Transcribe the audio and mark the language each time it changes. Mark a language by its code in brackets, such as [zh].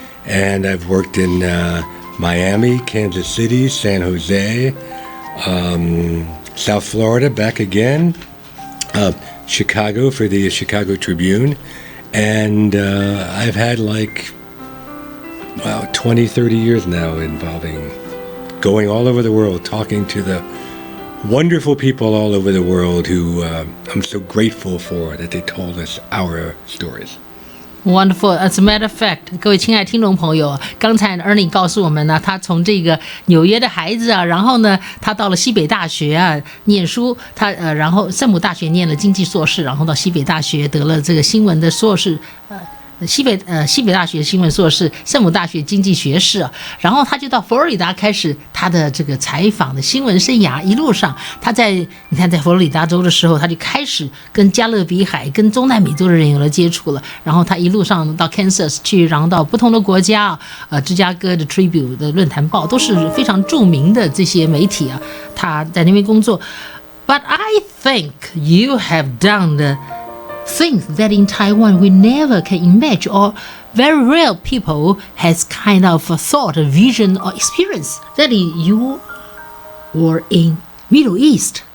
[en] And I've worked in Miami, Kansas City, San Jose, South Florida, back again, Chicago for the Chicago Tribune. And I've had wow, 20, 30 years now, involving going all over the world, talking to the wonderful people all over the world who I'm so grateful for that they told us our stories. Wonderful. As a matter of fact, [zh] 各位亲爱的听众朋友，刚才 Ernie 告诉我们呢，他从这个纽约的孩子啊，然后呢，他到了西北大学啊念书，然后圣母大学念了经济硕士，然后到西北大学得了这个新闻的硕士，西北大学新闻硕士，圣母大学经济学士，然后他就到佛罗里达开始他的这个采访的新闻生涯。一路上，你看在佛罗里达州的时候，他就开始跟加勒比海、跟中南美洲的人有了接触了。然后他一路上到 Kansas 去，然后到不同的国家，芝加哥的 Tribune 的论坛报都是非常著名的这些媒体啊，他在那边工作。 [en] But I think you have done things that in Taiwan we never can imagine, or very rare people has kind of a thought, a vision, or experience. That you were in Middle East.